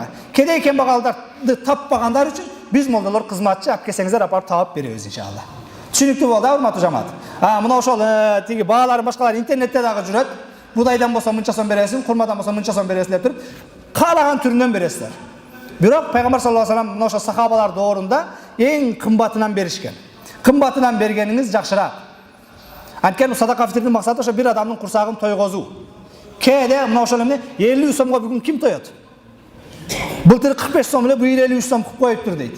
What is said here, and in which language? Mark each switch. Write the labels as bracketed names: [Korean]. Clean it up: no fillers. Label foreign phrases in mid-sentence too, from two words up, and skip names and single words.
[Kyrgyz] Кедей кембагалдарды таппагандар үчүн биз молдолор кызматчы алып келсеңиздер, апарып таап беребиз иншалла. Түшүнүктүү болду, урматтуу жамаат. Мына ошол тиги баалар башкалар интернетте дагы жүрөт. Будайдан болсо мынча сом бересиң, курмадан болсо мынча сом бересиң деп туруп, каалаган түрүнөн бересиздер. Бирок пайгамбар [Arabic] صلى الله عليه وسلم [Kyrgyz] мына ошо сахабалар доорунда эң кымбатынан беришкен. Кымбатынан бергениңиз жакшыраак. Анткени садака фитрдин максаты ошо бир адамдын курсагын тойгозуу. Кээде мына ошол эмне 50 сомго бүгүн ким тоет? Былтыр 45 сом эле, быйыл 53 сом кылып коюптур дейт.